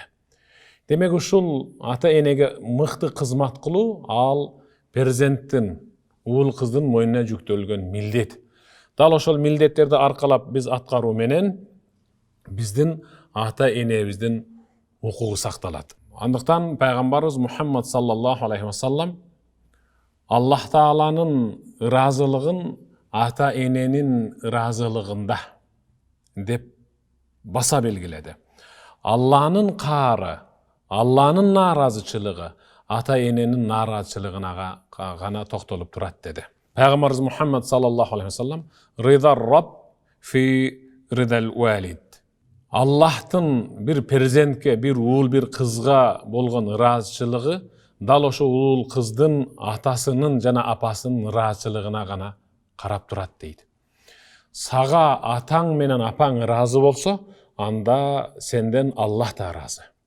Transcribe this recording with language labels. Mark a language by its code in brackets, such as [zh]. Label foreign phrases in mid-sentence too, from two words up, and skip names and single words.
[ky] Демек ушул ата-энеге мыкты кызмат кылуу ал перзенттин, уул кыздын мойнуна жүктөлгөн милдет. Дал ошол милдеттерди аркалап биз аткаруу менен биздин ата-энебиздин укугу сакталат. Андыктан пайгамбарыбыз Мухаммад [ar] صلى الله عليه وسلم [ky] Аллах Тааланын ыраазылыгын ата-эненин ыраазылыгында деп баса белгиледи. Алланын каары, Алланын нааразычылыгы ата-эненин нааразычылыгына гана токтолуп турат деди. Пайгамбарыбыз Мухаммад [ar] صلى الله عليه وسلم: "رضا الرب في رضا الوالد." [ky] Аллахтын бир перзентке, бир уул, бир кызга болгон ыраазычылыгы дал ошо уул кыздын атасынын жана апасынын ыраазычылыгына гана карап турат дейт. Сага атаң менен апаң ыраазы болсо, анда сенден Аллах да ыраазы.